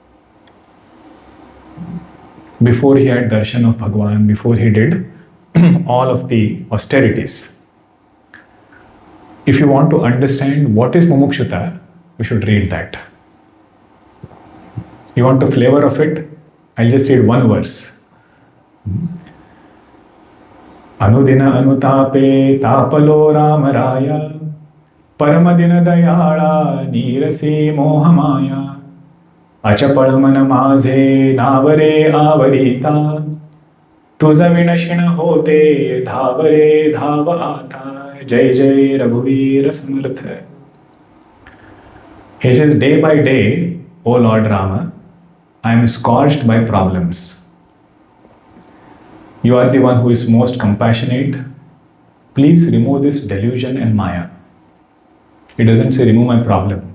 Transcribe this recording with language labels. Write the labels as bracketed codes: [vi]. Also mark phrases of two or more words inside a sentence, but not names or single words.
[en] Before he had darshan of Bhagwan, before he did all of the austerities. If you want to understand what is mumukshata, you should read that. You want the flavor of it? I'll just read one verse. [mr] अनुदिन अनुतापे तापलो रामराया परमदीन दयाळा निरसी मोहमाया अचपळ मन माझे नावरे आवर्ता तुझा विनशिण होते धावरे धाव आता जय जय रघुवीर समर्थ. [en] He says, day by day, O Lord Rama, I am scorched by problems. You are the one who is most compassionate. Please remove this delusion and maya. He doesn't say remove my problem.